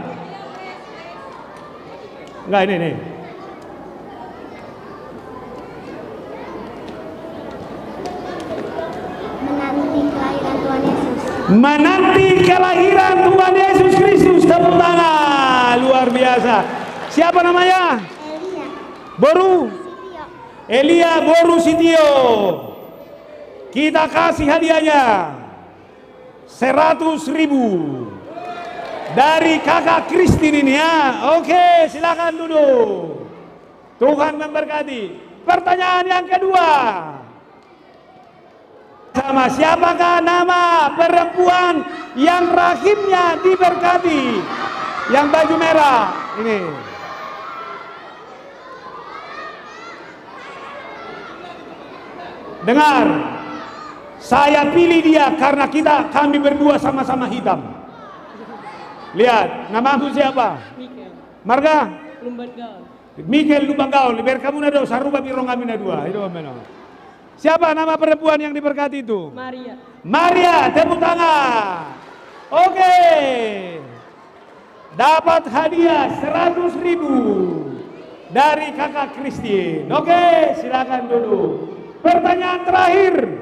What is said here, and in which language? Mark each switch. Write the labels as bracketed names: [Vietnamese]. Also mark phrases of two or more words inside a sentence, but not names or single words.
[Indonesian] Enggak, ini. Menanti kelahiran Tuhan Yesus. Menanti kelahiran Tuhan Yesus Kristus. Tepuk tangan. Luar biasa. Siapa namanya? Elia. Boru. Elia Boru Sitio. Kita kasih hadiahnya 100.000 dari kakak Kristin ini ya. Oke, silakan duduk. Tuhan memberkati. Pertanyaan yang kedua. Sama siapakah nama perempuan yang rahimnya diberkati? Yang baju merah ini. Dengar, saya pilih dia karena kami berdua sama-sama hitam. Lihat, namamu siapa? Michael Marga? Lumbanggaul. Michael Lumbanggaul. Biar kamu [Batak Toba] nado saruba birong [Indonesian] kami dua. Itu mana? Siapa nama perempuan yang diberkati itu? Maria. Maria, tepuk tangan. Oke. Dapat hadiah 100.000 dari kakak Kristin. Oke, silakan duduk. Pertanyaan terakhir.